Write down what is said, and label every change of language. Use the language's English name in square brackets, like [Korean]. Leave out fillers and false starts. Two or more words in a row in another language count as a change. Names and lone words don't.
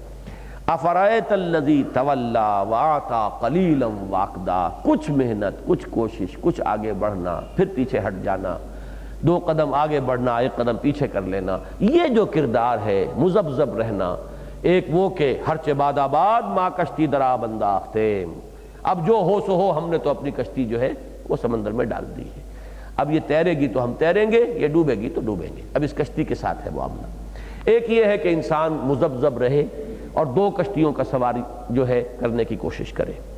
[Arabic] افرأیت الذی تولی وآتی قلیلا وأقدی، [Urdu] کچھ محنت، کچھ کوشش، کچھ آگے بڑھنا، پھر پیچھے ہٹ جانا، 2 قدم آگے بڑھنا، 1 قدم پیچھے کر لینا، یہ جو کردار ہے مذبذب رہنا۔ ایک وہ کہ [Persian] ہرچ باد آباد ما کشتی درا بنداختیم، [Urdu] اب جو ہو سو ہو، ہم نے تو اپنی کشتی جو ہے وہ سمندر میں ڈال دی ہے، اب یہ تیرے گی تو ہم تیریں گے، یہ ڈوبے گی تو ڈوبیں گے، اب اس کشتی کے ساتھ ہے معاملہ۔ ایک یہ ہے کہ انسان مذبذب رہے اور 2 کشتیوں کا سواری جو ہے کرنے کی کوشش کرے۔